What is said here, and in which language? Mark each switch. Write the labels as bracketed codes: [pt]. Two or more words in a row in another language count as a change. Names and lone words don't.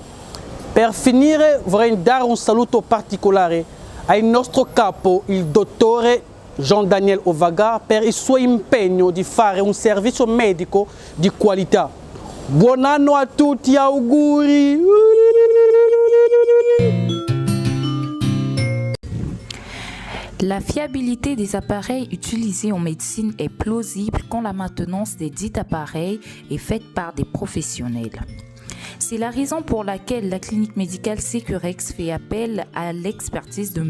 [it] Per finire vorrei dare un saluto particolare al nostro capo, il dottore Jean-Daniel Ovaga, per il suo impegno di fare un servizio medico di qualità. Buon anno a tutti, auguri! [fr] La fiabilité des appareils utilisés en médecine est plausible quand la maintenance des dits appareils est faite par des professionnels. C'est la raison pour laquelle la clinique médicale Sécurex fait appel à l'expertise de M.